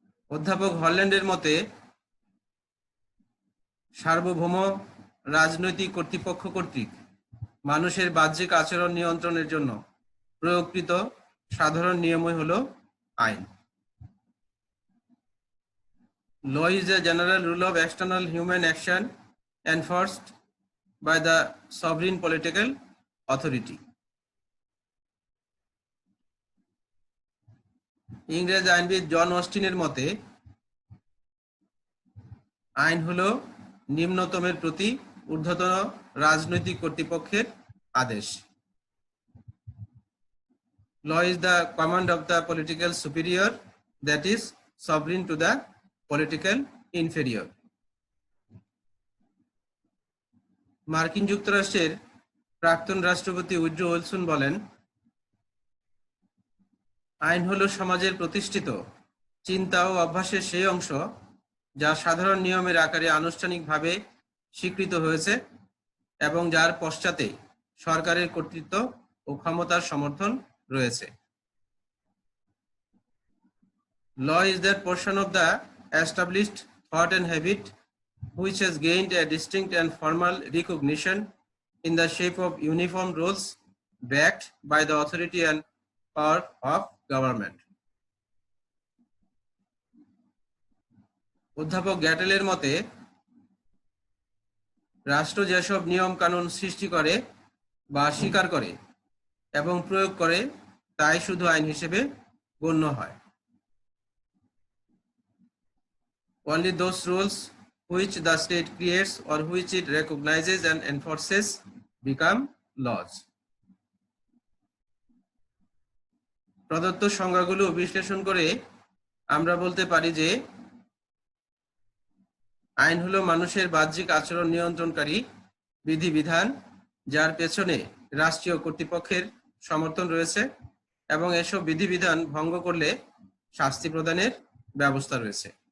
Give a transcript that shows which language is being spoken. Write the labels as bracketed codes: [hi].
[bn] অধ্যাপক হল্যান্ডের মতে সার্বভৌম রাজনৈতিক কর্তৃপক্ষ কর্তৃক মানুষের বাহ্যিক আচরণ নিয়ন্ত্রণের জন্য প্রয়োগকৃত সাধারণ নিয়মই হলো আইন। [en] Law is a general rule of external human action enforced by the sovereign political authority. [bn] ইংরেজ আইনবিদ জন অস্টিনের মতে আইন হলো নিম্নতমের প্রতি ঊর্ধ্বতন রাজনৈতিক কর্তৃপক্ষের আদেশ। [en] Law is the command of the political superior that is sovereign to the political inferior. [bn] মার্কিন যুক্তরাষ্ট্রের প্রাক্তন রাষ্ট্রপতি উড্রো উইলসন বলেন, আইন হলো সমাজের প্রতিষ্ঠিত চিন্তা ও অভ্যাসের সেই অংশ যা সাধারণ নিয়মের আকারে আনুষ্ঠানিকভাবে স্বীকৃত হয়েছে এবং যার পশ্চাতে সরকারের কর্তৃত্ব ও ক্ষমতার সমর্থন রয়েছে। [en] Law is that portion of the established thought and habit which has gained a distinct and formal recognition in the shape of uniform rules backed by the authority and power of government. [bn] অধ্যাপক গ্যাটেলের মতে রাষ্ট্র যেসব নিয়ম কানুন সৃষ্টি করে বা স্বীকার করে এবং প্রয়োগ করে তাই শুধু আইন হিসেবে গণ্য হয়। [en] Only those rules which the state creates or which it recognizes and enforces become laws. [bn] প্রদত্ত সংজ্ঞাগুলো বিশ্লেষণ করে আমরা বলতে পারি যে আইন হলো মানুষের বাহ্যিক আচরণ নিয়ন্ত্রণকারী বিধিবিধান যার পেছনে রাষ্ট্রীয় কর্তৃপক্ষের সমর্থন রয়েছে এবং এসব বিধিবিধান ভঙ্গ করলে শাস্তি প্রদানের ব্যবস্থা রয়েছে।